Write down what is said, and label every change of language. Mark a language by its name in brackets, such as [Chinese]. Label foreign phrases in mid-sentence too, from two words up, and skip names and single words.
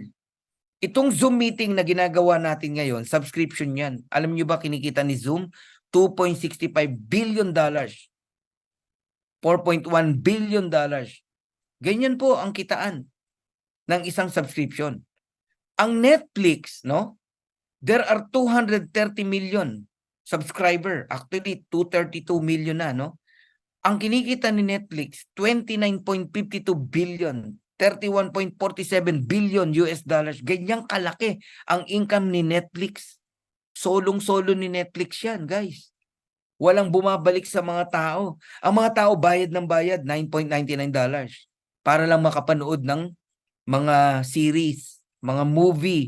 [Filipino] Itong Zoom meeting na ginagawa natin ngayon, subscription yan. Alam niyo ba kinikita ni Zoom? $2.65 billion. $4.1 billion. Ganyan po ang kitaan ng isang subscription. Ang Netflix, no? [English] There are 230 million subscriber. [Filipino] Actually, 232 million na, no? Ang kinikita ni Netflix, 29.52 billion, 31.47 billion [English] US dollars. [Filipino] Ganyang kalaki ang income ni Netflix. Solong-solo ni Netflix yan, guys. Walang bumabalik sa mga tao. Ang mga tao bayad ng bayad, $9.99 para lang makapanood ng mga series, mga movie.